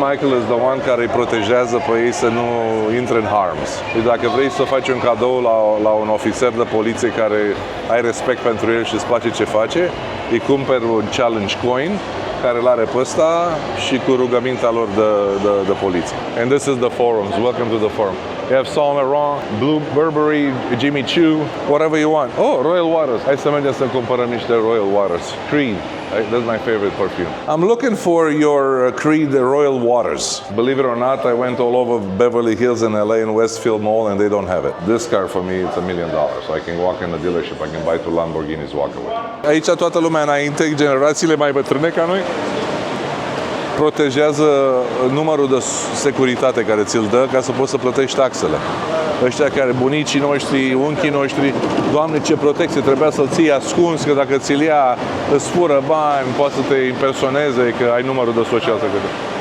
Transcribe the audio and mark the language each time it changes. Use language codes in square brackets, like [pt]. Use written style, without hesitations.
[en] Michael is the one [ro] care îi protejează pe ei să nu intre în [en] harms. [ro] Deci dacă vrei să faci un cadou la un ofițer de poliție care ai respect pentru el și îți place ce face, îi cumperi un challenge coin care l-are pe ăsta și cu rugămintea lor de poliție. [en] And this is the forums. Welcome to the forum. You have Saint Laurent, Blue Burberry, Jimmy Choo, whatever you want. Oh, Royal Waters. [ro] Hai să mergem să cumpărăm niște Royal Waters. [en] Creed. That's my favorite perfume. I'm looking for your Creed Royal Waters. Believe it or not, I went all over Beverly Hills in LA and Westfield Mall and they don't have it. This car for me, it's $1 million. So I can walk in the dealership, I can buy 2 Lamborghinis, walk away. [ro] Aici toată lumea înainte, generațiile mai bătrâne ca noi, protejează numărul de securitate care ți-l dă ca să poți să plătești taxele. Ăștia care, bunicii noștri, unchii noștri, Doamne, ce protecție, trebuia să-l ții ascuns, că dacă ți-l ia, îți fură bani, poate să te impersoneze, că ai numărul de social securitate.